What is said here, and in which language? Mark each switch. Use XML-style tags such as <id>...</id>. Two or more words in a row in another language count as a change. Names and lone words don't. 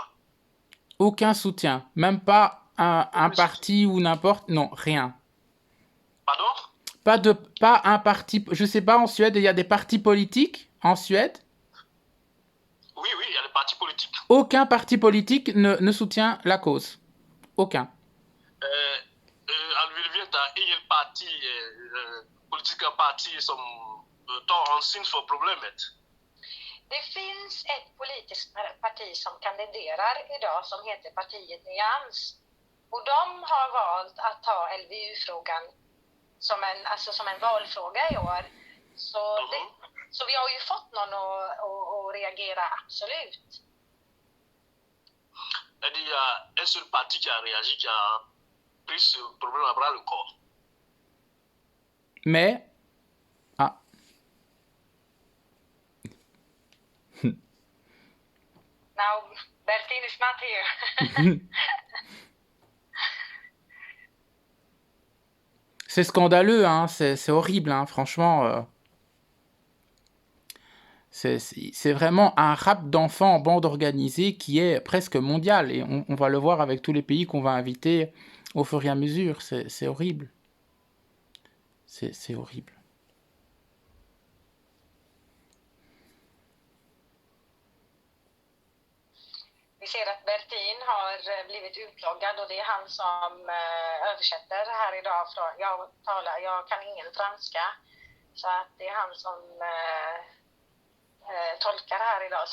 <fr>Aucun soutien, même pas un parti ou n'importe, non, rien. Pardon? Pas un parti, je sais pas, en Suède, il y a des partis politiques en Suède? Oui, il y a des partis politiques. Aucun parti politique ne soutient la cause. Aucun.</fr> <sv>Ingen parti, politiska partier som tar hänsyn för problemet. Det finns ett politiskt parti som kandiderar idag som heter partiet Nyans. Och de har valt att ta LVU-frågan som en valfråga i år. Så vi har ju fått någon att reagera, absolut.</sv> <fr>Il y a un seul parti qui a réagi, qui a pris ce problème à bras le corps. Mais... Ah.</fr> <en>Now, Bertine is not here.</en> <fr>C'est scandaleux, hein, c'est horrible, hein, franchement. C'est vraiment un rap d'enfants en bande organisée qui est presque mondial. Et on va le voir avec tous les pays qu'on va inviter au fur et à mesure. C'est horrible. C'est horrible.</fr> <sv>Vi ser att Bertin har blivit utloggad och det är han som översätter här idag. Jag kan ingen franska, så att det är han som tolkar här idag.</sv>